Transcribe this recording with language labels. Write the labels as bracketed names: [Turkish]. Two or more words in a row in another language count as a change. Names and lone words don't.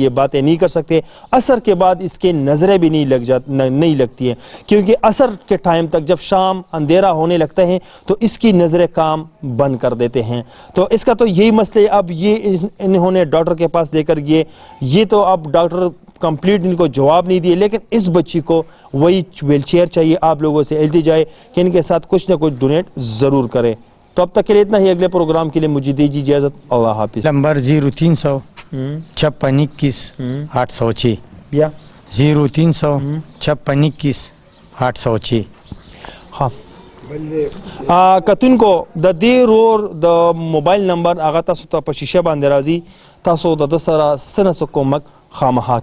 [Urdu] یہ باتیں نہیں کر سکتے عصر کے بعد اس کے نظریں بھی نہیں لگتی ہیں کیونکہ عصر کے ٹائم تک جب شام اندھیرا ہونے لگتا ہے تو اس کی نظریں کام بند کر دیتے ہیں تو اس کا تو یہی مسئلہ اب یہ انہوں نے ڈاکٹر کے پاس دے کر یہ تو اب ڈاکٹر کمپلیٹ ان کو جواب نہیں دیے لیکن اس بچی کو وہی [English] wheelchair [Urdu] چاہیے آپ لوگوں سے التجا ہے کہ ان کے ساتھ کچھ نہ کچھ ڈونیٹ ضرور کریں تو اب تک کے لیے اتنا ہی اگلے پروگرام کے لیے مجھے دیجیے اجازت اللہ حافظ نمبر 0300 5621 806 یا 0300 5621 806 [Pashto] ہاں کتون کو د دې رور د موبایل نمبر هغه تاسو ته په شیشه باندې راځي تاسو د سره سنه کومک خامخا